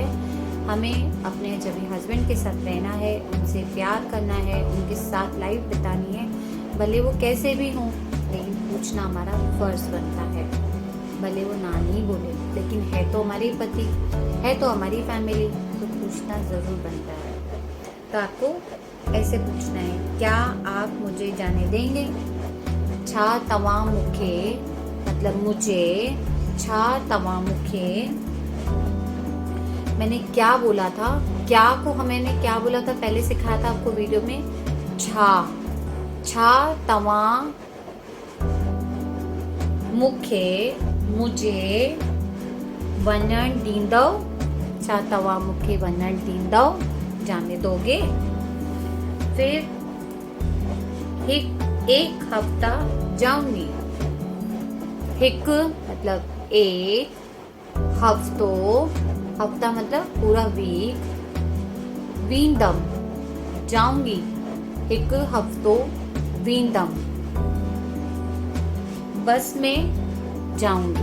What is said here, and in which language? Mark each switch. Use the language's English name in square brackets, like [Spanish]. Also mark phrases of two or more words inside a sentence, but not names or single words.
[Hindi] हमें अपने जब हस्बैंड के साथ रहना है, उनसे प्यार करना है, उनके साथ लाइफ बितानी है, भले वो कैसे भी हों, लेकिन पूछना हमारा फर्ज बनता है। भले वो ना नहीं बोले, लेकिन है तो हमारे पति, है तो हमारी फैमिली, तो पूछना ज़रूर बनता है। तो आपको ऐसे पूछना है, क्या आप मुझे जाने देंगे? [Sindhi] छा तव्हां मूंखे [Hindi] मतलब मुझे, [Sindhi] छा तव्हां मूंखे, [Hindi] मैंने क्या बोला था, क्या को मैंने क्या बोला था पहले सिखाया था आपको वीडियो में, [Sindhi] छा तव्हां मूंखे मुझे वञण ॾींदव? छा तव्हां मूंखे वञण ॾींदव, [Hindi] जाने दोगे? फिर एक हफ्ता जाऊंगी। हिक मतलब एक, हफ्तो, हफ्ता मतलब पूरा वीक, वींदम जाऊंगी, [Sindhi] एक हफ्तो वींदम, [Hindi] बस में जाऊंगी।